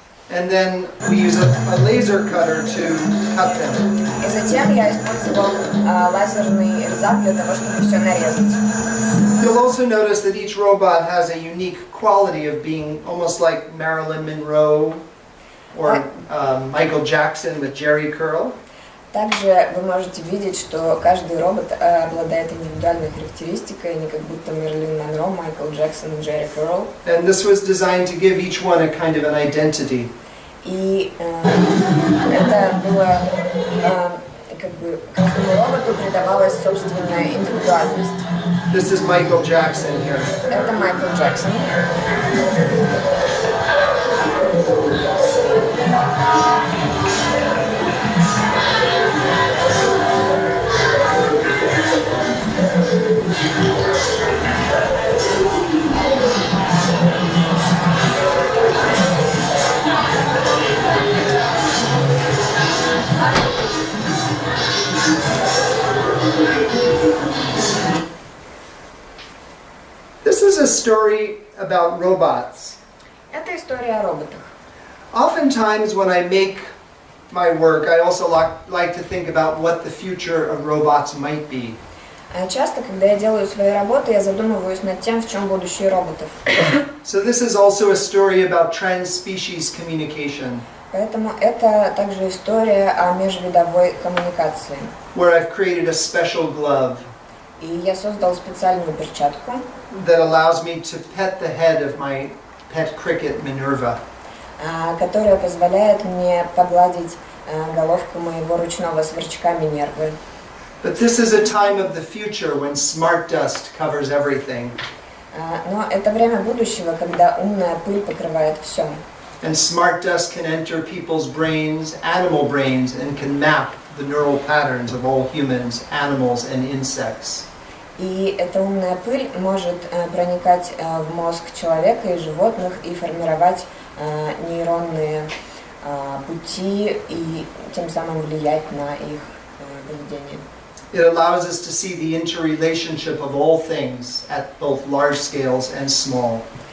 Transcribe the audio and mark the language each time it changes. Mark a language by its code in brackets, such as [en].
[en] And then we use a laser cutter to cut them. [ru] И затем я использовал лазерный резак для того, чтобы все нарезать. [en] You'll also notice that each robot has a unique quality of being almost like Marilyn Monroe or Michael Jackson with Jerry curl. [ru] Также вы можете видеть, что каждый робот обладает индивидуальной характеристикой, они как будто Мерлин Монро, Майкл Джексон и Джерри Curl. [en] And this was designed to give each one a kind of an identity. [ru] И это было как бы каждому роботу придавалась собственная индивидуальность. [en] This is Michael Jackson here. [ru] Это Майкл Джексон. [en] This is a story about robots. [ru] Это история о роботах. [en] Oftentimes when I make my work, I also like to think about what the future of robots might be. [ru] Часто, когда я делаю свои работы, я задумываюсь над тем, в чем будущее роботов. [en] So this is also a story about trans-species communication, [ru] Поэтому это также история о межвидовой коммуникации. [en] where I've created a special glove [ru] И я создал специальную перчатку, [en] that allows me to pet the head of my pet cricket, Minerva. [ru] которая позволяет мне погладить головку моего ручного сверчка Минервы. [en] But this is a time of the future when smart dust covers everything. [ru] Но это время будущего, когда умная пыль покрывает все. [en] And smart dust can enter people's brains, animal brains, and can map the neural patterns of all humans, animals, and insects. [ru] И эта умная пыль может проникать в мозг человека и животных и формировать нейронные пути и тем самым влиять на их поведение. [en] It allows us to see the interrelationship of all things at both large scales and small.